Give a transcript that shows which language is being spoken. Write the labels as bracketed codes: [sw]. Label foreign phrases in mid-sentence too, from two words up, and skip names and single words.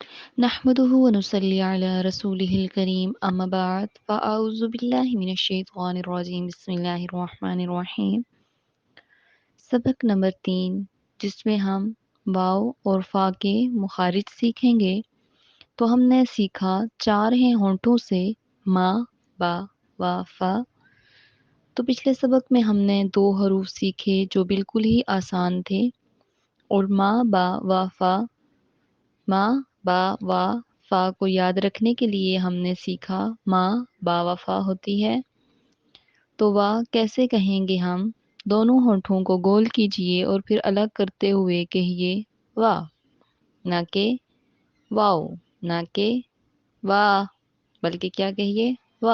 [ar] نحمده ونصلي على رسوله الكريم اما بعد فاعوذ باللہ من الشیطان الرجیم بسم اللہ الرحمن الرحیم۔ [ur] سبق نمبر 3 جس میں ہم واو اور فا کے مخارج سیکھیں گے۔ تو ہم نے سیکھا 4 ہیں ہونٹوں سے ما، با، وا، فا۔ تو پچھلے سبق میں ہم نے 2 حروف سیکھے جو بالکل ہی آسان تھے، اور ما، با، وا، فا، ما، با، وا، فا کو یاد رکھنے کے لیے ہم نے سیکھا ما، با، وا، فا ہوتی ہے تو وا کیسے کہیں گے ہم؟ دونوں ہونٹوں کو گول کیجئے اور پھر الگ کرتے ہوئے کہیے وا، نہ کہ واؤ، نہ کہ وا، بلکہ کیا کہیے وا۔